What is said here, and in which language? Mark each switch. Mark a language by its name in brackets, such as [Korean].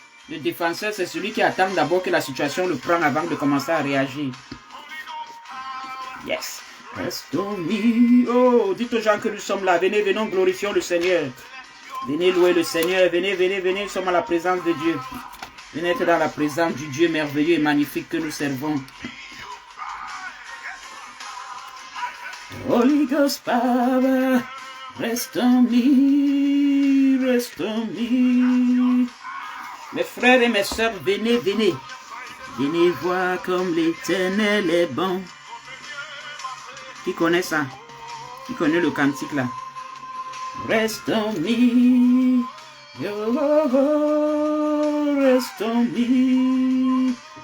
[French] Le défenseur, c'est celui qui attend d'abord que la situation le prenne avant de commencer à réagir. [English] Yes. [French] Oh, dites aux gens que nous sommes là. Venez, venons, glorifions le Seigneur. Venez louer le Seigneur. Venez, venez, venez. Nous sommes à la présence de Dieu. Venez être dans la présence du Dieu merveilleux et magnifique que nous servons. [English] Holy Ghost Power, rest on me, rest on me. [French] Mes frères et mes sœurs, venez, venez. Venez voir comme l'Éternel est bon. Qui connaît ça? Qui connaît le cantique là? [English] Rest on me. Oh, rest on me.